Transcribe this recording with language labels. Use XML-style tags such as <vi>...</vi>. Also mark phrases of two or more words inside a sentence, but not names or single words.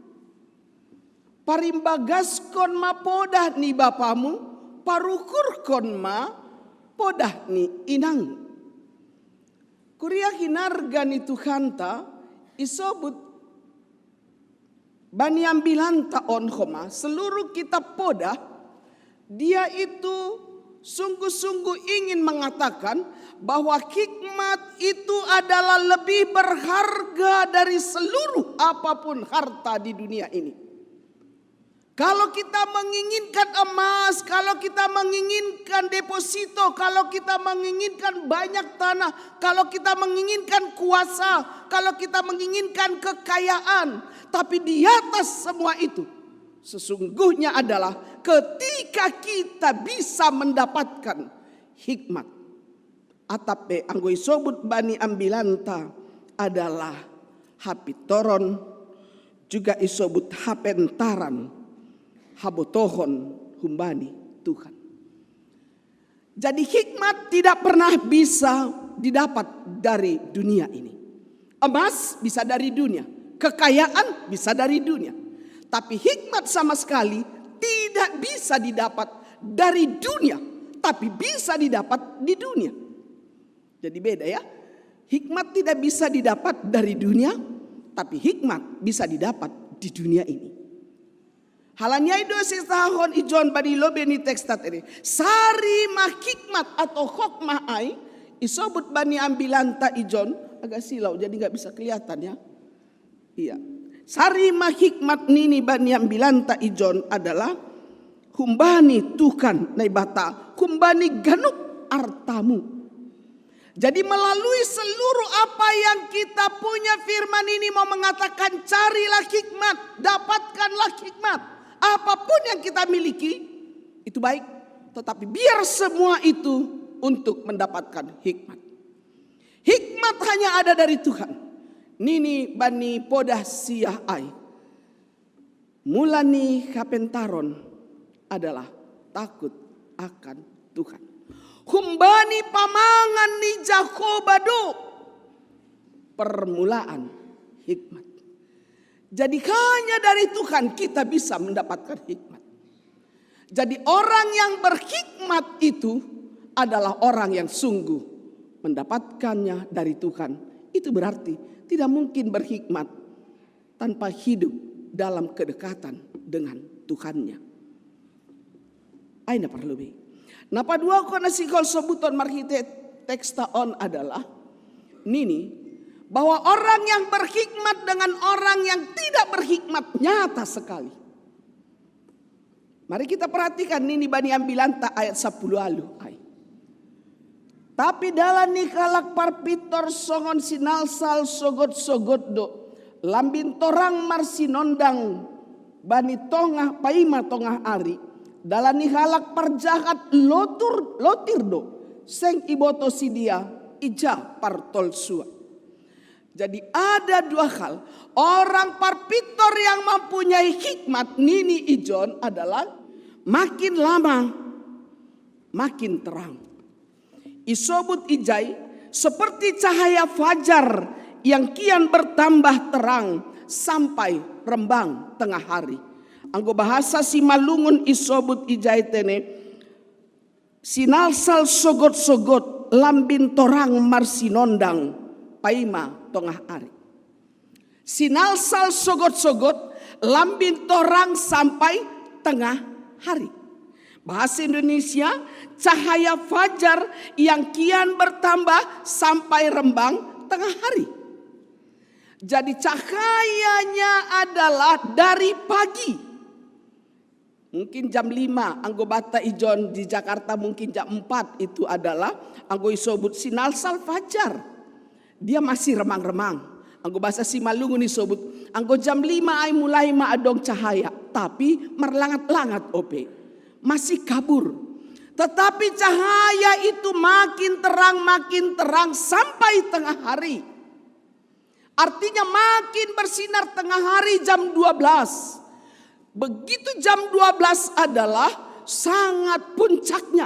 <bts>Parimbagas-kon ma podah ni bapamu, parukur-kon ma podah ni inang. Kuria hinarga ni Tuhanta isobut bani ambilanta on homa</bts> <id>seluruh kitab podah dia itu sungguh-sungguh ingin mengatakan bahwa hikmat itu adalah lebih berharga dari seluruh apapun harta di dunia ini. Kalau kita menginginkan emas, kalau kita menginginkan deposito, kalau kita menginginkan banyak tanah, kalau kita menginginkan kuasa, kalau kita menginginkan kekayaan, tapi di atas semua itu sesungguhnya adalah ketika kita bisa mendapatkan hikmat.</id> <bts>Atape anggoi sobut bani ambilanta adalah hapitoron juga isobut hapentaran. Habotohon humbani Tuhan.</bts> <id>Jadi hikmat tidak pernah bisa didapat dari dunia ini. Emas bisa dari dunia, kekayaan bisa dari dunia. Tapi hikmat sama sekali tidak bisa didapat dari dunia, tapi bisa didapat di dunia. Jadi beda ya. Hikmat tidak bisa didapat dari dunia, tapi hikmat bisa didapat di dunia ini.</id> <bts>Halanyai do sesahon ijon bani lobe ni teks tateri. Sari mah hikmat atau hokmah ai isobut bani ambilanta ijon</bts> <id>agak silau jadi nggak bisa kelihatan ya. Iya.</id> <bts>Sari mah hikmat nini bani ambilanta ijon adalah humbani Tuhan naibata humbani ganuk artamu.</bts> <id>Jadi melalui seluruh apa yang kita punya firman ini mau mengatakan carilah hikmat, dapatkanlah hikmat. Apapun yang kita miliki itu baik, tetapi biar semua itu untuk mendapatkan hikmat. Hikmat hanya ada dari Tuhan.</id> <bts>Nini bani podah siah ai. Mulani kapentaron</bts> <id>adalah takut akan Tuhan.</id> <bts>Humbani pamangan ni Jakobado.</bts> <id>Permulaan hikmat. Jadi hanya dari Tuhan kita bisa mendapatkan hikmat. Jadi orang yang berhikmat itu adalah orang yang sungguh mendapatkannya dari Tuhan. Itu berarti tidak mungkin berhikmat tanpa hidup dalam kedekatan dengan Tuhannya.</id> <bts>Aina perlu be. Napa dua kona sikol sebuton marhite teksta on adalah nini bahwa</bts> <id>orang yang berhikmat dengan orang yang tidak berhikmat nyata sekali. Mari kita perhatikan</id> <bts>nini bani ambilanta ayat 10 alu.</bts> <id>Tapi dalam</id> <bts>nikalak parpitor songon sinalsal sogot-sogot do lambin torang marsinondang bani tongah paima tongah ari. Dalam nihalak perjahat lotir do seng iboto sidia ija partol sua.</bts> <id>Jadi ada dua hal. Orang parpitor yang mempunyai hikmat</id> <bts>nini ijon</bts> <id>adalah makin lama makin terang.</id> <bts>Isobut ijai</bts> <id>seperti cahaya fajar yang kian bertambah terang sampai rembang tengah hari.</id> <bts>Anggo bahasa si malungun isobut ijai tene sinalsal sogot-sogot lambin torang marsinondang paima tengah hari. Sinalsal sogot-sogot lambin torang</bts> <id>sampai tengah hari. Bahasa Indonesia cahaya fajar yang kian bertambah sampai rembang tengah hari. Jadi cahayanya adalah dari pagi. Mungkin jam 5</id> <bts>anggo bata ijon</bts> <id>di Jakarta mungkin jam 4 itu adalah</id> <bts>anggo isobut sinalsal</bts> <id>fajar. Dia masih remang-remang.</id> <bts>Anggo bahasa Simalungun isobut anggo jam 5 ay mulai maadong cahaya tapi merlangat-langat ope.</bts> <id>Masih kabur. Tetapi cahaya itu makin terang sampai tengah hari. Artinya makin bersinar tengah hari jam 12. Begitu jam 12 adalah sangat puncaknya.</id>